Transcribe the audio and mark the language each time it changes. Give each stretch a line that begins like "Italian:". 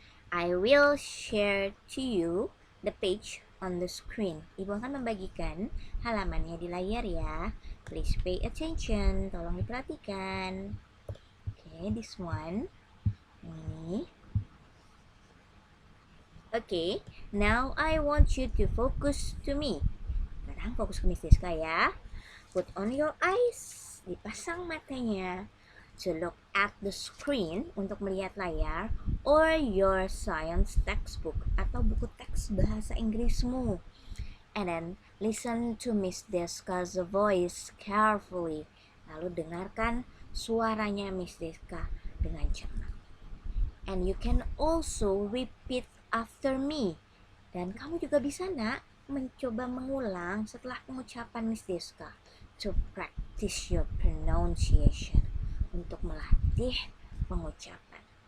English: I will share to you the page on the screen.
Indonesian: Ibu akan membagikan halamannya di layar ya.
English: Please pay attention.
Indonesian: Tolong diperhatikan.
English: Okay, this one.
Indonesian: Ini.
English: Okay, now I want you to focus to me.
Indonesian: Sekarang fokus ke Miss Deska ya.
English: Put on your eyes.
Indonesian: Dipasang matanya.
English: To look at the screen,
Indonesian: untuk melihat layar,
English: or your science textbook,
Indonesian: atau buku teks bahasa Inggrismu.
English: And then listen to Miss Deska's voice carefully.
Indonesian: Lalu dengarkan suaranya Miss Deska dengan cermat.
English: And you can also repeat after me.
Indonesian: Dan kamu juga bisa mencoba mengulang setelah pengucapan Miss Deska.
English: To practice your pronunciation.
Indonesian: Untuk melatih pengucapan.